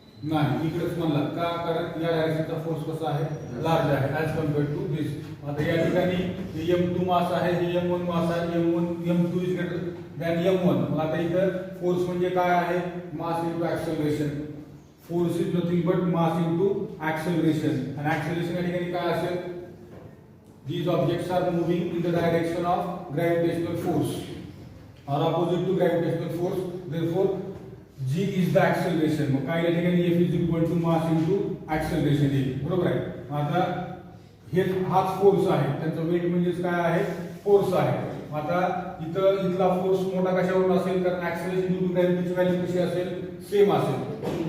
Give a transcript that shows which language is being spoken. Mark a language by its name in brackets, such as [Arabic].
[Marathi] नाही, इकडेच म्हणलात का? कारण या डायरेक्शनचा फोर्स कसा आहे? लार्ज आहे [English] As compared to this. [Marathi] आता या ठिकाणी M2 मास आहे, हे M1 मास आहे. [English] M2 is greater than M1. [Marathi] मग आता इथं फोर्स म्हणजे काय आहे? [English] Mass into acceleration. Force is nothing but mass into acceleration. [Marathi] आणि ॲक्सेलरेशन या ठिकाणी काय असेल? [English] These objects are moving in the direction of gravitational force or opposite to gravitational force. Therefore, G is the acceleration. [Marathi] मग काय या ठिकाणी [English] F is equal to mass into acceleration [Marathi] येईल, बरोबर आहे. आता हे हाच फोर्स आहे, त्यांचा वेट म्हणजेच काय आहे? फोर्स आहे. आता इथला फोर्स मोठा कशावरून असेल? कारण ऍक्सेलरेशन ड्यू टू ग्रॅव्हिटीची व्हॅल्यू कशी असेल? सेम असेल.